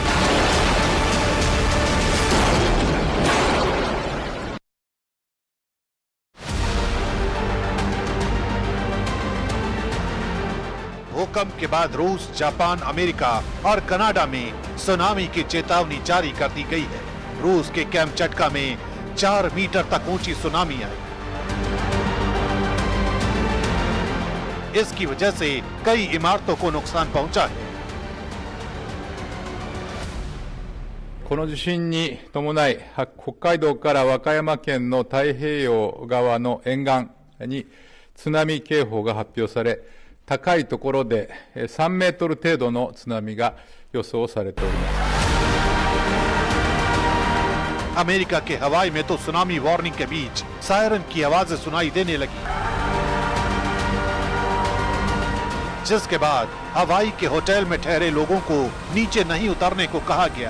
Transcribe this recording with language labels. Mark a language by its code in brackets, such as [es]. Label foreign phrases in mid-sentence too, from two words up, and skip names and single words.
[hi] भूकंप के बाद रूस, जापान, अमेरिका और कनाडा में सुनामी की चेतावनी जारी कर दी गई है। रूस के कैंप चटका में 4 मीटर तक ऊंची सुनामी आई। इसकी वजह से कई इमारतों को नुकसान पहुंचा है। [ja] この地震に伴い、北海道から和歌山県の太平洋側の沿岸に津波警報が発表され、高いところで3メートル程度の津波が予想されております。 [hi] अमेरिका के हवाई में तो [en] tsunami warning [hi] के बीच सायरन की आवाजें सुनाई देने लगी, जिसके बाद हवाई के होटल में ठहरे लोगों को नीचे नहीं उतरने को कहा गया।